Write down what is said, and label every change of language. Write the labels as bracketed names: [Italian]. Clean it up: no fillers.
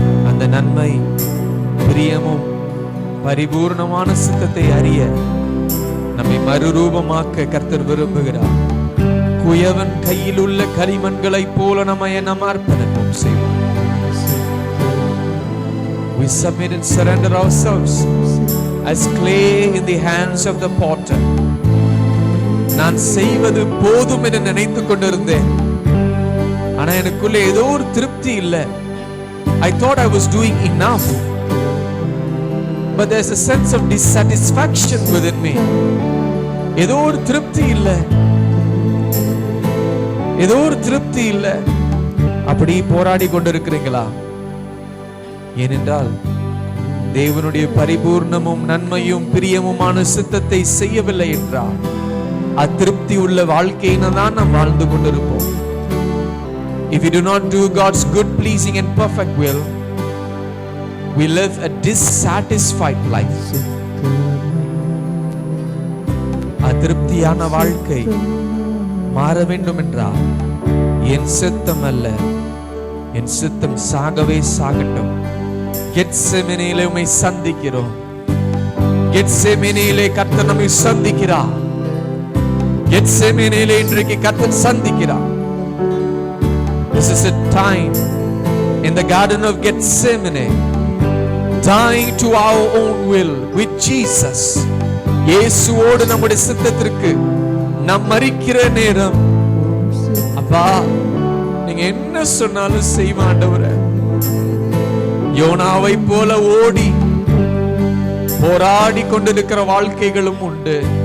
[Tamil] அந்த நன்மை, பிரியமும் பரிபூர்ணமான சித்தத்தை அறிய நம்மை மறுரூபமாக்க கர்த்தர் விரும்புகிறார். குயவன் கையில் உள்ள களிமண்களை போல நம்ம அர்ப்பணிப்போம் செய்வோம். [English] We submit and surrender ourselves as clay in the hands of the potter. [Tamil] நான் செய்வது போதும் என்று நினைத்துக் கொண்டிருந்தேன், ஆனா எனக்குள்ள ஏதோ ஒரு திருப்தி இல்லை. [English] I thought I was doing enough, but there's a sense of dissatisfaction within me. [Tamil] ஏதோ ஒரு திருப்தி இல்லை, ஏதோ ஒரு திருப்தி இல்லை. அப்படி போராடி கொண்டிருக்கிறீங்களா? ஏனென்றால் தேவனுடைய பரிபூர்ணமும் நன்மையும் பிரியமுமான சித்தத்தை செய்யவில்லை என்றால் அதிருப்தி உள்ள வாழ்க்கையின தான் நாம் வாழ்ந்து கொண்டிருப்போம். [English] If we do not do God's good, pleasing and perfect will, we live a dissatisfied life. [Tamil] அதிருப்தியான வாழ்க்கை மாற வேண்டும் என்றால் என் சித்தம் அல்ல, என் சித்தம் சாகவே சாகட்டும். கெத்செமனேயிலே உம்மை சந்திக்கிறோம். கெத்செமனேயிலே கர்த்தர் நம்மை சந்திக்கிறார். கெத்செமனேயிலே இன்றைக்கு கர்த்தர் சந்திக்கிறார். [English] This is a time in the garden of Gethsemane, dying to our own will with Jesus. [Tamil] இயேசுவோடு நம்முடைய சித்தத்திற்கு நாம் மரிக்கிற நேரம். அப்பா, நீங்க என்ன சொன்னாலும் செய்வேன் ஆண்டவரே. யோனாவை போல ஓடி போராடி கொண்டிருக்கிற வாழ்க்கைகளும் உண்டு.